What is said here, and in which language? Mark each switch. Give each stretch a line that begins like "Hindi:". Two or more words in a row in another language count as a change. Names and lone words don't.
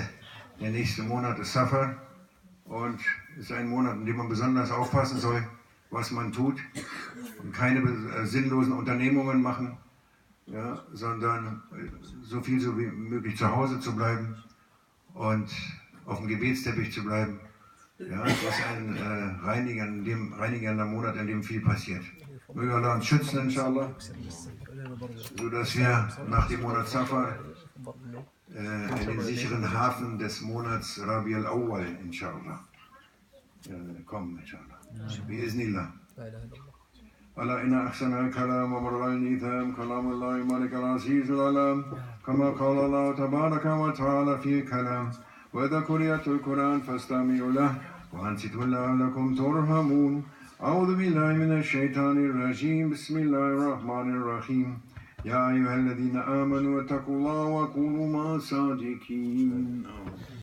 German: Der nächste Monat ist Safar und ist ein Monat, in dem man besonders aufpassen soll, was man tut und keine sinnlosen Unternehmungen machen, sondern so viel wie möglich zu Hause zu bleiben und auf dem Gebetsteppich zu bleiben. Das ist ein reinigender Monat, in dem viel passiert. Möge Allah uns schützen, inshallah, sodass wir nach dem Monat Safar in den sicheren Hafen des Monats Rabi al-Awwal, inshallah, kommen, inshallah. Biiznillah.
Arabic: ألا إن أحسن الكلام وبر الإيثام كلام الله مالك العزيز العلام كما قال الله تبارك وتعالى في كلام وإذا قرئت القرآن فاستمعوا له وأنصتوا لعلكم ترحمون أعوذ بالله من الشيطان الرجيم بسم الله الرحمن الرحيم يا أيها الذين آمنوا اتقوا الله وكونوا مع الصادقين